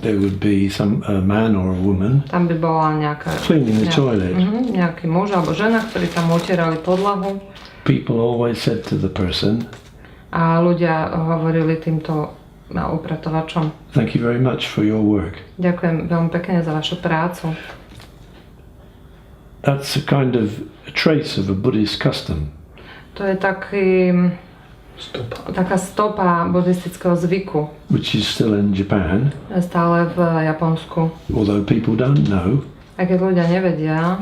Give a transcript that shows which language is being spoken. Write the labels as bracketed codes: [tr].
[en] there would be a man or a woman [sk] tam by bola nejaká, [en] cleaning the toilet. [sk] nejaký muž alebo žena, ktorí tam utierali podlahu. [en] People always said to the person, [sk] A ľudia hovorili týmto upratovačom: [en] "Thank you very much for your work." [sk] ďakujem veľmi pekne za vašu prácu. [en] That's a kind of a trace of a Buddhist custom. [sk] To je taká stopa buddhistického zvyku. [en] Which is still in Japan, [sk] Stále v Japonsku. [en] although people don't know [sk] A keď ľudia nevedia